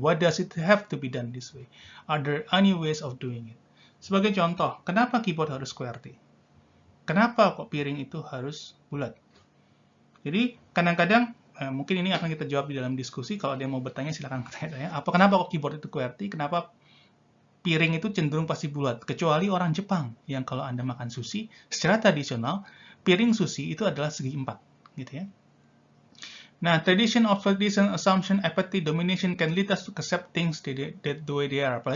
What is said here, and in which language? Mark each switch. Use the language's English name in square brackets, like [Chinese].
[English] Why does it have to be done this way? Are there any ways of doing it? [Indonesian] Sebagai contoh, kenapa keyboard harus QWERTY? Kenapa kok piring itu harus bulat? Jadi kadang-kadang mungkin ini akan kita jawab di dalam diskusi. Kalau ada yang mau bertanya silakan bertanya. Kenapa kok keyboard itu QWERTY? Kenapa piring itu cenderung pasti bulat? Kecuali orang Jepang yang kalau Anda makan sushi, secara tradisional piring sushi itu adalah segi 4, gitu ya. [English] Nah, tradition, observation, assumption, apathy, domination can lead us to accept things the way they are.